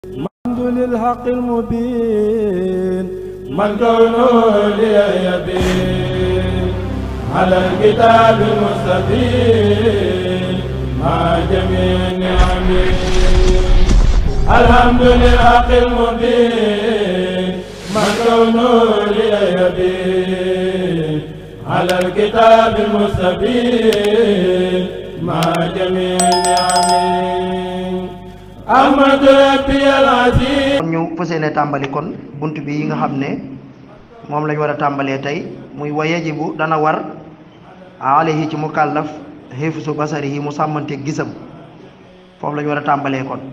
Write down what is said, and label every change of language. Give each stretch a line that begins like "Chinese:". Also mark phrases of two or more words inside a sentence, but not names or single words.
Arabic: الحمد للحق المبين من كونه لي يبين على الكتاب المستبين مع جميع نعمه الحمد للحق المبين من كونه لي يبين على الكتاب المستبين مع جميع نعمه
Wolof: ñu fas yéene tàmbali kon bunt bi yi nga xam ne moom lañ war a tàmbalee tey muy
Arabic: ويجب
Wolof: dana war alayhi ci mukallaf
Arabic: حفظ بصره
Wolof: mu sàmmante gisam foofu lañ war a tàmbalee